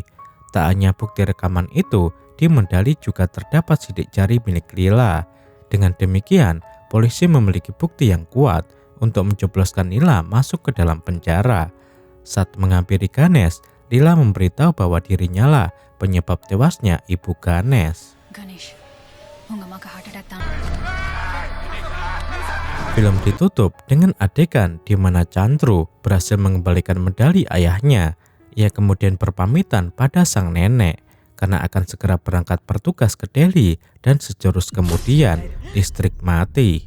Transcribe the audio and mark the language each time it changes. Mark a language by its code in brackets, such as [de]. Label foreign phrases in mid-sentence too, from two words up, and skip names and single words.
[id] Tak hanya bukti rekaman itu, di medali juga terdapat sidik jari milik Lila. Dengan demikian, polisi memiliki bukti yang kuat untuk menjebloskan Lila masuk ke dalam penjara. Saat menghampiri Ganesh, Lila memberitahu bahwa dirinya lah penyebab tewasnya Ibu Ganesh. [hi] गणेश उंग अम्मा का [en] heart attack [hi] था [id] Film ditutup dengan adegan di mana Chandru berhasil mengembalikan medali ayahnya. Ia kemudian berpamitan pada sang nenek karena akan segera berangkat bertugas ke Delhi dan sejurus kemudian listrik mati.